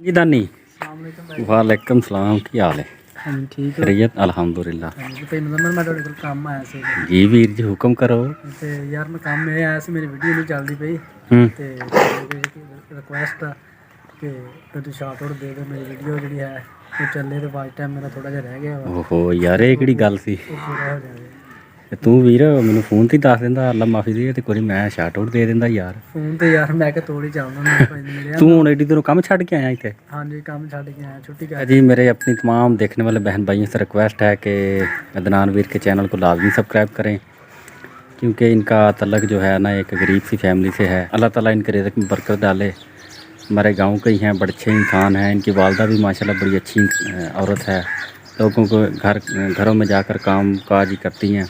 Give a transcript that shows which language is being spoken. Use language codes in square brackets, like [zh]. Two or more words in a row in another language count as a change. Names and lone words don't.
[pa] ਜੀ ਦਾਨੀ अस्सलाम ਵਾਲੇਕੁਮ ਸਲਾਮ ਕੀ ਹਾਲ ਹੈ ਹਾਂ ਜੀ ਠੀਕ ਹੋ ਖ਼ੈਰੀਅਤ ਅਲਹਮਦੁਲਿੱਲਾਹ ਹਾਂ ਜੀ ਭਾਈ ਮੁਜੰਮਲ ਮੈਂ ਤੁਹਾਡੇ ਕੋਲ ਕੰਮ ਆਇਆ ਸੀ ਜੀ ਵੀਰ ਜੀ ਹੁਕਮ ਕਰੋ ਤੇ ਯਾਰ ਮੈਂ ਕੰਮ ਇਹ ਆਇਆ ਸੀ ਮੇਰੀ ਵੀਡੀਓ ਨਹੀਂ ਚੱਲਦੀ ਪਈ ਤੇ ਰਿਕੁਐਸਟ ਆ ਕਿ ਤੂੰ [en] shout out [pa] ਦੇ ਦੇ ਮੇਰੀ ਵੀਡੀਓ ਜਿਹੜੀ ਹੈ ਉਹ ਚੱਲੇ ਤੇ [en] watch time [pa] ਮੇਰਾ ਥੋੜਾ ਜਿਹਾ ਰਹਿ ਗਿਆ ਵਾ ਓਹੋ ਯਾਰ ਯੇ ਕਿਹੜੀ ਗੱਲ ਸੀ ਉਹ ਪੂਰਾ ਹੋ ਜਾਵੇ ਤੇ ਤੂ ਵੀਰ ਮੈਨੂ ਫੋਨ ਤੇ ਦੱਸ ਦਿੰਦਾ ਅੱਲਾਹ ਮਾਫ਼ੀ ਦੇ ਤੇ ਕੋਈ ਮੈਂ [en] shout out [pa] ਦੇ ਦਿੰਦਾ ਯਾਰ ਫੋਨ ਤੇ ਯਾਰ ਮੈਂ ਕਿ ਤੋੜੀ ਚੱਲਦਾ ਮੈਂ ਭਾਈ ਨੂੰ ਮਿਲਿਆ ਤੂ ਹੁਣ ਏਡੀ ਦੂਰੋਂ ਕਾਮ ਛੱਡ ਕੇ ਆਇਆ ਇੱਥੇ ਹਾਂਜੀ ਕੰਮ ਛੱਡ ਕੇ ਆਇਆ ਛੁੱਟੀ ਕਰ [ur] جی میرے اپنی تمام دیکھنے والے بہن بھائیوں سے ریکویسٹ ہے کہ عدنان ویر کے چینل کو لازمی سبسکرائب کریں کیونکہ ان کا تعلق جو ہے نا ایک غریب سی فیملی سے ہے. اللہ تعالیٰ ان کے رزق میں برکت ڈالے۔ ہمارے گاؤں کے ہی ہیں، بڑے اچھے انسان ہیں. ان کی والدہ بھی ماشاءاللہ بڑی اچھی عورت ہے، لوگوں کے گھروں میں جا کر کام کاج ہی کرتی ہیں.